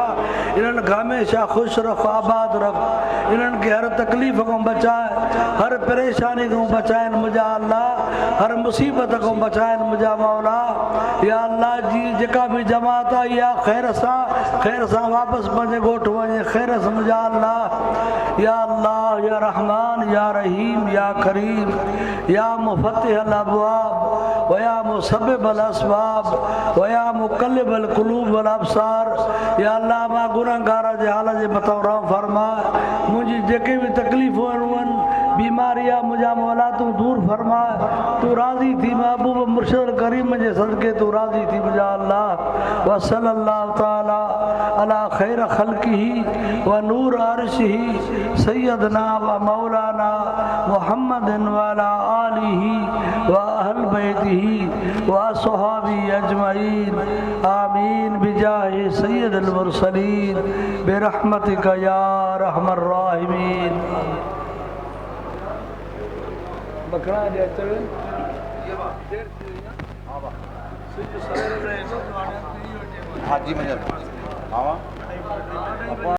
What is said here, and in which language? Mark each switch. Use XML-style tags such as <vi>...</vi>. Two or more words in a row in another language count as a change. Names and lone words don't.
<sd>इन्हनि खे हमेशह ख़ुशि रखो आबाद रखो, इन्हनि खे हर तकलीफ़ खां बचाए, हर परेशानी खां बचाइनि मुंहिंजा अल्लाह, हर मुसीबत खां बचाइनि मुंहिंजा मौला।</sd> <ar>يا الله</ar> <sd>जी जेका बि जमात आहे इहा ख़ैर सां वापसि पंहिंजे ॻोठ वञे ख़ैर सां मुंहिंजा अल्लाह।</sd> <ar>يا الله يا رحمن يا رحيم يا كريم يا مفتح الأبواب و يا مسبب الأسباب و يا مقلب القلوب والأبصار. या अल्लाह मां गुनाहगार जे हाल जे मथां रहम फरमा। मुंहिंजी जेके बि तकलीफ़ूं आहिनि बीमारी आहे मुंहिंजा मौला तूं दूर फरमा।</ar> <sd>तूं राज़ी थी महबूब मुर्शिद मुर्शिद करीम जे सदके तू राज़ी थी मुझा अल्लाह</sd> <ar>و صلى الله تعالى على خير خلقه و نور عرشه سيدنا و مولانا محمد و على آله و أهل بيته و أصحابه أجمعين آمين بجاه سيد المرسلين برحمتك يا أرحم الراحمين.</ar> <hi>बकरा जाते हैं हाजी मंजर</hi>